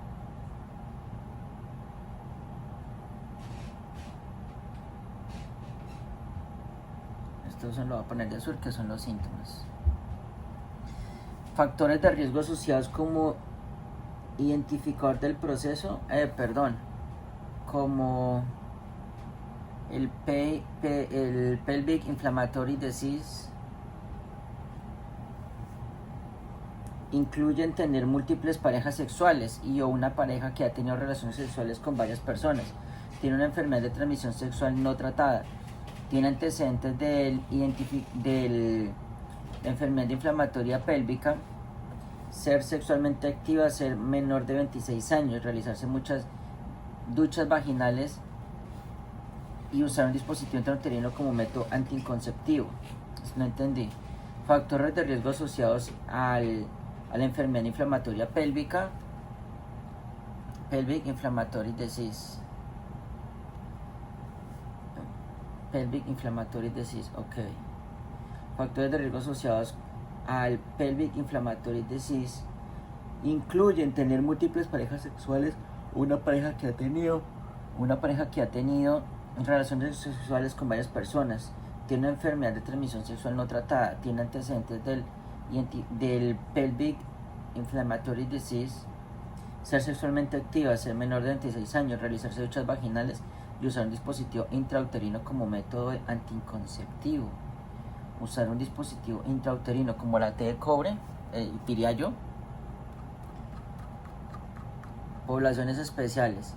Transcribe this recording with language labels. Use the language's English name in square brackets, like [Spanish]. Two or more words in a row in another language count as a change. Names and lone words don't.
[Spanish] Estos son, lo voy a poner de azul, que son los síntomas. Factores de riesgo asociados como identificador del proceso, como el [English] pelvic inflammatory disease, [Spanish] incluyen tener múltiples parejas sexuales y o una pareja que ha tenido relaciones sexuales con varias personas, tiene una enfermedad de transmisión sexual no tratada, tiene antecedentes de enfermedad inflamatoria pélvica, ser sexualmente activa, ser menor de 26 años, realizarse muchas duchas vaginales y usar un dispositivo intrauterino como método anticonceptivo. No entendí. Factores de riesgo asociados a la enfermedad inflamatoria pélvica, [English] pelvic inflammatory disease. Pelvic inflammatory disease, [Spanish] ok. Factores de riesgo asociados al [English] pelvic inflammatory disease [Spanish] incluyen tener múltiples parejas sexuales, una pareja que ha tenido relaciones sexuales con varias personas, tiene una enfermedad de transmisión sexual no tratada, tiene antecedentes del [English] pelvic inflammatory disease, [Spanish] ser sexualmente activa, ser menor de 26 años, realizarse duchas vaginales y usar un dispositivo intrauterino como método anticonceptivo. Usar un dispositivo intrauterino como la T de cobre, diría yo. Poblaciones especiales.